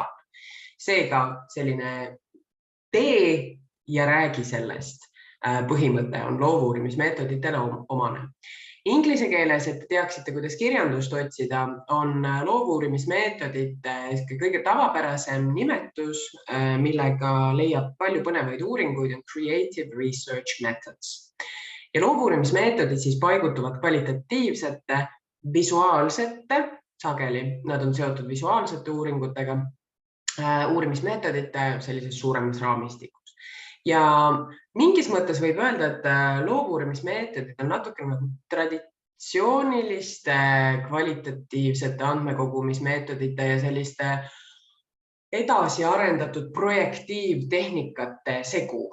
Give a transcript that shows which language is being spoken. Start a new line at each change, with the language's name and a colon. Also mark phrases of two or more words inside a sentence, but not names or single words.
Estonian: Seega selline tee ja räägi sellest põhimõte on loovuurimismeetoditele omane. Inglise keeles, et teaksite, kuidas kirjandust otsida, on loovuurimismeetodite kõige tavapärasem nimetus, millega leiab palju põnevaid uuringuid, on
English: creative research methods.
Estonian: Ja loovuurimismeetodid siis paigutuvad kvalitatiivsete, visuaalsete, sageli nad on seotud visuaalsete uuringutega, uurimismeetodite sellises suuremas raamistikus. Ja mingis mõttes võib öelda, et loovuurimismeetodid on natuke nagu traditsiooniliste kvalitatiivsete andmekogumismeetodite ja selliste edasi arendatud projektiivtehnikate segu.